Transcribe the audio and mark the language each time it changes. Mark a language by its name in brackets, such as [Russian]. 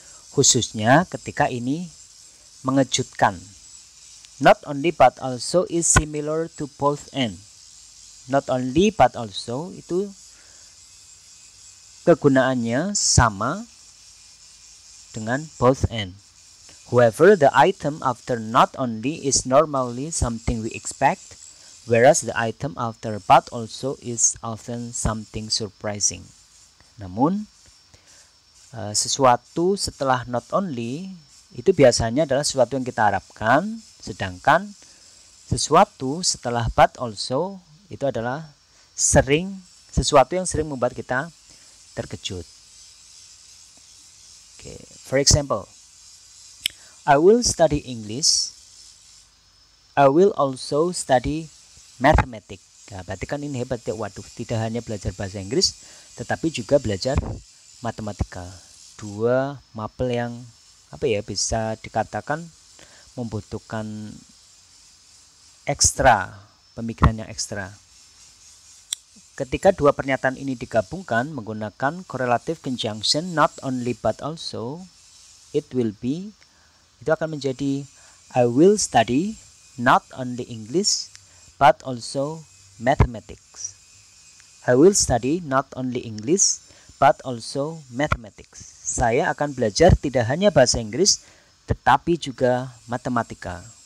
[Indonesian] Khususnya ketika ini mengejutkan. [English] Not only but also is similar to both and. Not only but also [Indonesian] itu kegunaannya sama dengan [English] both and. However, the item after not only is normally something we expect, whereas the item after but also is often something surprising. [Indonesian] Namun, sesuatu setelah not only itu biasanya adalah sesuatu yang kita harapkan, sedangkan sesuatu setelah but also itu adalah sesuatu yang sering membuat kita terkejut. [English] Okay. For example, I will study English. I will also study mathematics. [Indonesian] Nah, berarti kan ini hebat ya. Waduh, tidak hanya belajar bahasa Inggris, tetapi juga belajar matematika. Dua mapel yang bisa dikatakan membutuhkan ekstra, pemikiran yang ekstra. Ketika dua pernyataan ini digabungkan menggunakan correlative conjunction not only but also, itu akan menjadi [English] I will study not only English but also mathematics. I will study not only English but also mathematics. [Indonesian] Saya akan belajar tidak hanya bahasa Inggris tetapi juga matematika.